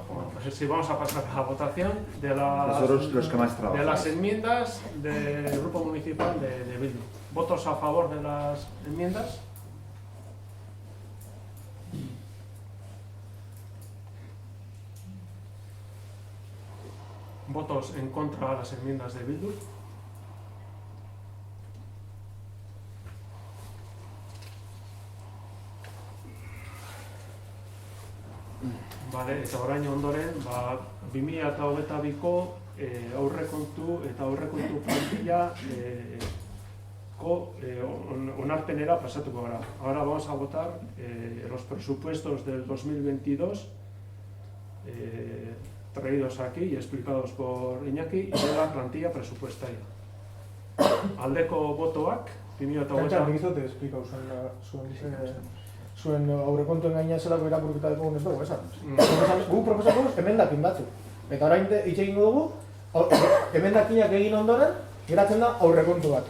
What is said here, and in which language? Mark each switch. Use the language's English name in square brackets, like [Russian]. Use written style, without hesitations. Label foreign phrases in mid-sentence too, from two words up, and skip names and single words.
[Spanish] Bueno, pues sí, vamos a pasar a la votación de las enmiendas del grupo municipal de Bildu. ¿Votos a favor de las enmiendas? ¿Votos en contra de las enmiendas de Bildu? [Basque] Vale, eta orain ondoren, 2022ko aurrekontu eta aurrekontu plantilla onarpenera pasatuko gara. [Spanish] Ahora vamos a votar los presupuestos del 2022 traídos aquí y explicados por Iñaki, y de la plantilla presupuestaria. [Basque] Aldeko botoak, 2022... [Spanish] te explico [Basque] zuen aurrekontuen gaina zelako irakurketa dugu ez dugu, esan. Gu proposatu emendakin batzuk. Eta orain hitz egingo dugu, emendakinak egin ondoren, geratzen da aurrekontu bat.